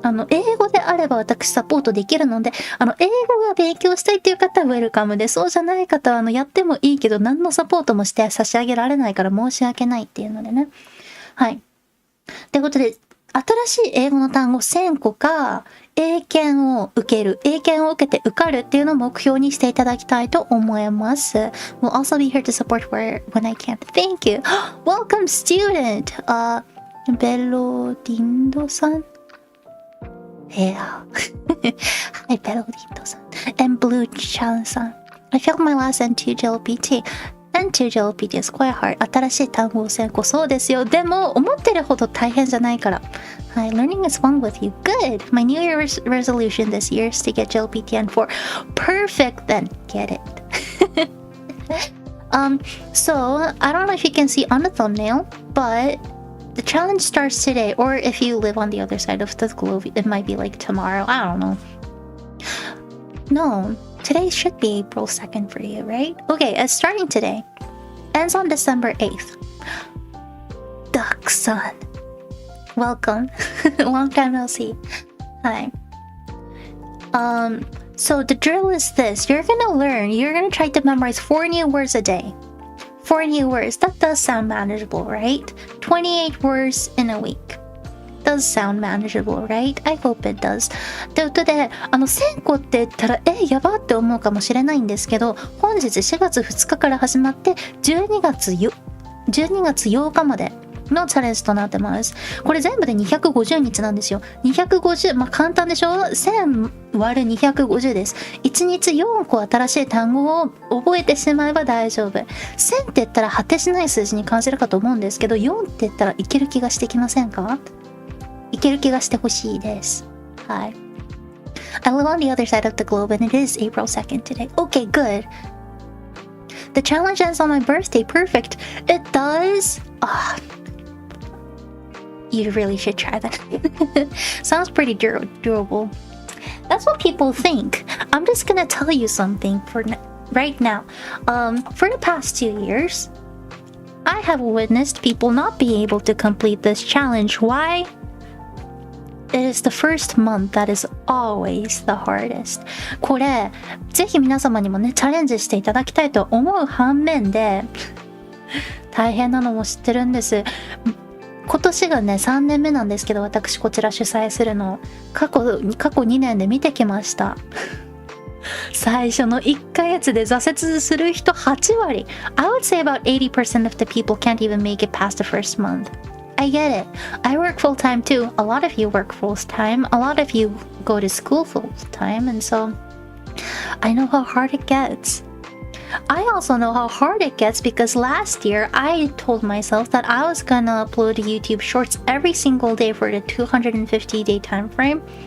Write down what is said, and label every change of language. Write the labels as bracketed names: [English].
[Japanese] 英語であれば私サポートできるので、英語が勉強したいっていう方はウェルカムで、そうじゃない方はやってもいいけど、何のサポートもして差し上げられないから申し訳ないっていうのでね。はい。ということで、新しい英語の単語1000個か、英検を受けて受かるっていうのを目標にしていただきたいと思います。 [English] We'll also be here to support when I can. Thank you. Welcome student. ベロディンドさん。Yeah. Hi, Perolito-san. And Blue-chan-san. I failed my last N2 JLPT. N2 JLPT is quite hard. [Japanese] 新しい単語1000個そうですよ。でも、思ってるほど大変じゃないから。 [English] Hi, learning is fun with you. Good. My New Year resolution this year is to get JLPT N4. Perfect then. Get it. So, I don't know if you can see on the thumbnail, but the challenge starts today, or if you live on the other side of the globe, it might be like tomorrow. I don't know. No, today should be April 2nd for you, right? Okay, it's starting today. Ends on December 8th. Duck-san. Welcome. Long time no see. Hi. So the drill is this. You're gonna try to memorize 4 new words a day. 4 new words. That does sound manageable, right? 28 words in a week. Does sound manageable, right? I hope it does. [Japanese] ということで、1000個って言ったら、やばって思うかもしれないんですけど、本日4月2日から始まって、12月8日までのチャレンジとなってます。これ全部で250日なんですよ。 250、まあ簡単でしょ？1000 割る250です。 1日4個新しい単語を覚えてしまえば大丈夫。1000って言ったら果てしない数字に感じるかと思うんですけど、4って言ったらいける気がしてきませんか？いける気がしてほしいです。はい。 [English] I live on the other side of the globe and it is April 2nd today. Okay, good. The challenge ends on my birthday. Perfect. It does? You really should try that. Sounds pretty durable. That's what people think. I'm just gonna tell you something right now. For the past 2 years, I have witnessed people not be able to complete this challenge. Why? It is the first month that is always the hardest. [Japanese] これ、ぜひ皆様にもね、チャレンジしていただきたいと思う反面で、大変なのも知ってるんです。今年がね、3年目なんですけど、私こちら主催するの。過去2年で見てきました。最初の1ヶ月で挫折する人8割。 [English] I would say about 80% of the people can't even make it past the first month.I get it. I work full time too. A lot of you work full time. A lot of you go to school full time. And so I know how hard it gets. I also know how hard it gets because last year I told myself that I was gonna upload YouTube shorts every single day for the 250-day time frame.